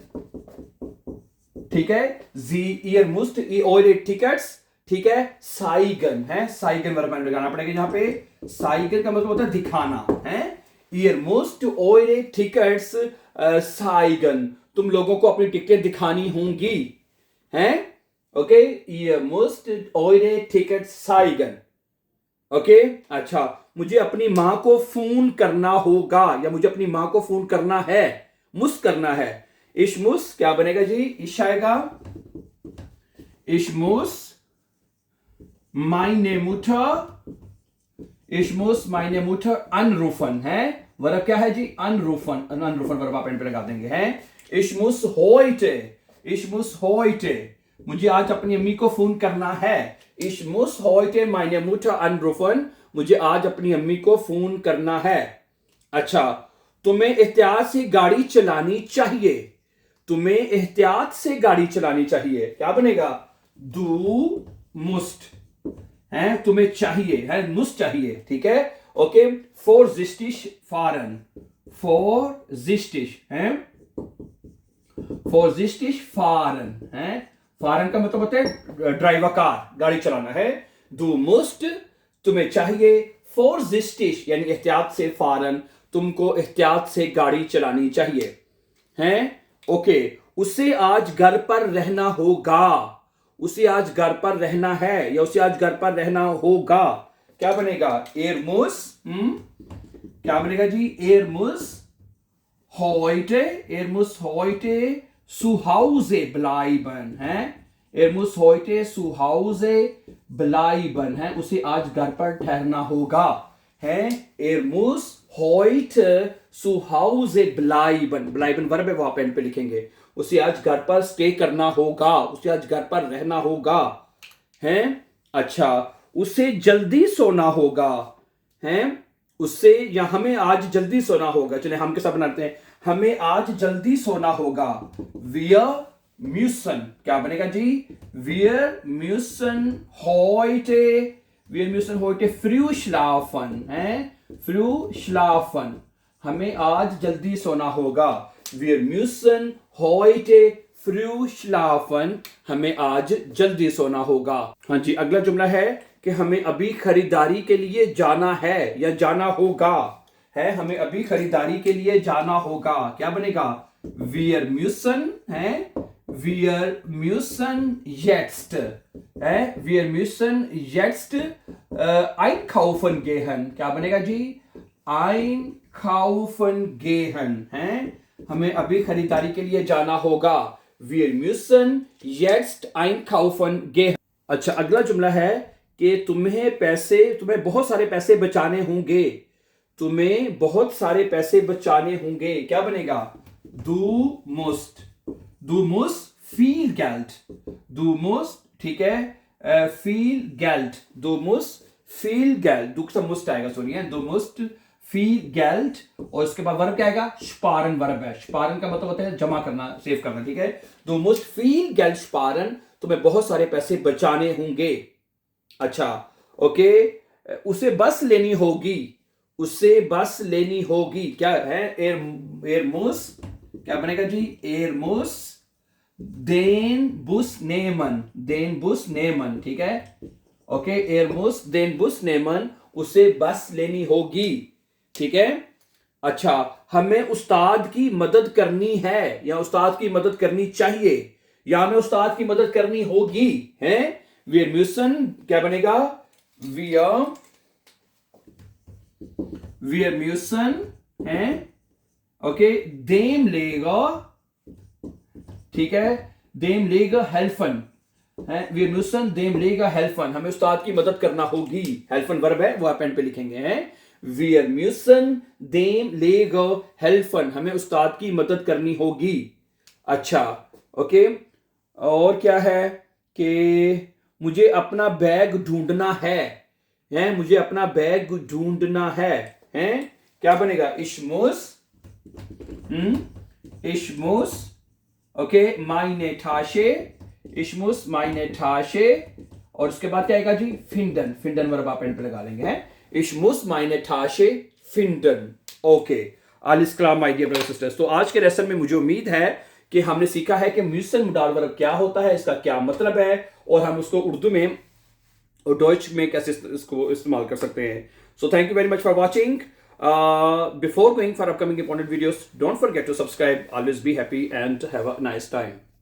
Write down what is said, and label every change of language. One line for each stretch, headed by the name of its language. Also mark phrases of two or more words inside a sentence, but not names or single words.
Urdu: ٹھیک ہے، جی
German: Ihr müsst eure Tickets,
Urdu: ٹھیک ہے، سائگن ہے، سائگن ورب لگانا پڑے گا یہاں پے، سائگن کا مطلب ہوتا ہے دکھانا، ہے,
German: Ihr müsst eure Tickets zeigen,
Urdu: تم لوگوں کو اپنی ٹکٹ دکھانی ہوں گی، ہیں، اوکے,
German: Ihr müsst eure Ticket zeigen,
Urdu: ओके। اچھا، مجھے اپنی ماں کو فون کرنا ہوگا یا مجھے اپنی ماں کو فون کرنا ہے، مس کرنا ہے,
German: ich muss
Urdu: کیا بنے گا جی، اش آئے گا,
German: ich muss meine Mutter, ich muss meine Mutter anrufen
Urdu: ہے، ورب کیا ہے جی,
German: anrufen, anrufen
Urdu: ورب آپ اینڈ پے لگا دیں گے، ہیں,
German: ich muss heute,
Urdu: مجھے آج اپنی امی کو فون کرنا ہے,
German: ich muss heute meine Mutter anrufen,
Urdu: مجھے آج اپنی امی کو فون کرنا ہے. اچھا، تمہیں احتیاط سے گاڑی چلانی چاہیے، تمہیں احتیاط سے گاڑی چلانی چاہیے، کیا بنے گا,
German: du musst
Urdu: ہے، تمہیں چاہیے ہے، مس چاہیے، ٹھیک ہے، اوکے.
German: vorsichtig fahren, vorsichtig
Urdu: ہے,
German: vorsichtig fahren
Urdu: ہے، fahren کا مطلب ہوتا ہے
English: driver car,
Urdu: گاڑی چلانا ہے,
German: du musst
Urdu: تمہیں چاہیے، vorsichtig یعنی احتیاط سے، fahren تم کو احتیاط سے گاڑی چلانی چاہیے، ہیں، اوکے. اسے آج گھر پر رہنا ہوگا، اسے آج گھر پر رہنا ہے یا اسے آج گھر پر رہنا ہوگا، کیا بنے گا,
German: er muss,
Urdu: کیا بنے گا جی,
German: er muss heute zu Hause bleiben है, er muss heute zu Hause bleiben
Urdu: ہے، اسے آج گھر پر ٹھہرنا ہوگا، ہے,
German: er muss heute zu Hause bleiben, bleiben
Urdu: ورب ہے وہ آپ اینڈ پے لکھیں گے، اسے آج گھر پر سٹے کرنا ہوگا، اسے آج گھر پر رہنا ہوگا، ہیں. اچھا، اسے جلدی سونا ہوگا، ہیں، اس سے یا ہمیں آج جلدی سونا ہوگا، چلیے ہم کیسا بناتے ہیں، ہمیں آج جلدی سونا ہوگا,
German: wir müssen
Urdu: کیا بنے گا جی,
German: wir müssen heute früh schlafen है, früh schlafen,
Urdu: ہمیں آج جلدی سونا ہوگا,
German: wir müssen heute früh schlafen,
Urdu: ہمیں آج جلدی سونا ہوگا. ہاں جی، اگلا جملہ ہے کہ ہمیں ابھی خریداری کے لیے جانا ہے یا جانا ہوگا، ہے ہمیں ابھی خریداری کے لیے جانا ہوگا، کیا بنے گا?
German: Wir müssen है, wir müssen jetzt है, wir müssen jetzt einkaufen gehen,
Urdu: کیا بنے گا جی?
German: einkaufen gehen
Urdu: ہے، ہمیں ابھی خریداری کے لیے جانا ہوگا.
German: Wir müssen jetzt einkaufen gehen।
Urdu: اچھا، اگلا جملہ ہے کہ تمہیں بہت سارے پیسے بچانے ہوں گے، تمہیں بہت سارے پیسے بچانے ہوں گے، کیا بنے گا?
German: du musst viel Geld, du musst,
Urdu: ٹھیک ہے,
German: viel Geld, du musst viel Geld, du
Urdu: کا must آئے گا، سنیے,
German: du musst viel Geld,
Urdu: اور اس کے بعد ورب کیا آئے گا? sparen ورب ہے۔ sparen کا مطلب ہوتا ہے جمع کرنا، سیو کرنا، ٹھیک ہے?
German: du musst viel Geld sparen,
Urdu: تمہیں بہت سارے پیسے بچانے ہوں گے. اچھا، اوکے، اسے بس لینی ہوگی، اسے بس لینی ہوگی، کیا ہے?
German: er muss,
Urdu: کیا بنے گا جی?
German: er muss den Bus nehmen, den Bus nehmen,
Urdu: ٹھیک ہے? ओके,
German: er muss den Bus nehmen,
Urdu: اسے بس لینی ہوگی، ٹھیک ہے? اچھا، ہمیں استاد کی مدد کرنی ہے، یا استاد کی مدد کرنی چاہیے، یا ہمیں استاد کی مدد کرنی ہوگی، ہے?
German: Wir müssen,
Urdu: کیا بنے گا?
German: Wir müssen
Urdu: ہے، اوکے,
German: dem Lehrer,
Urdu: ٹھیک ہے,
German: dem Lehrer helfen है, wir müssen dem Lehrer helfen,
Urdu: ہمیں استاد کی مدد کرنا ہوگی، helfen ورب ہے، وہ آپ پین پے لکھیں گے، ہیں?
German: Wir müssen dem Lehrer helfen,
Urdu: ہمیں استاد کی مدد کرنی ہوگی. اچھا، اوکے، اور کیا ہے کہ مجھے اپنا بیگ ڈھونڈنا ہے، ہیں? مجھے اپنا بیگ ڈھونڈنا ہے، ہیں? کیا بنے گا?
German: ich muss, ओके, meine Tasche, ich muss meine Tasche,
Urdu: اور اس کے بعد کیا آئے گا جی?
German: finden, finden
Urdu: ورب آپ اینڈ پے لگا لیں گے، ہیں?
German: ich muss meine Tasche finden, ओके। alles klar
English: my dear brothers and sisters,
Urdu: تو آج کے لیسن میں مجھے امید ہے کہ ہم نے سیکھا ہے کہ
German: müssen Modal Verb
Urdu: کیا ہوتا ہے، اس کا کیا مطلب ہے، اور ہم اس کو اردو میں اور ڈوئچ میں کیسے اس کو استعمال کر سکتے ہیں.
English: So thank you very much for watching. Before going for upcoming important videos, don't forget to subscribe. Always be happy and have a nice time.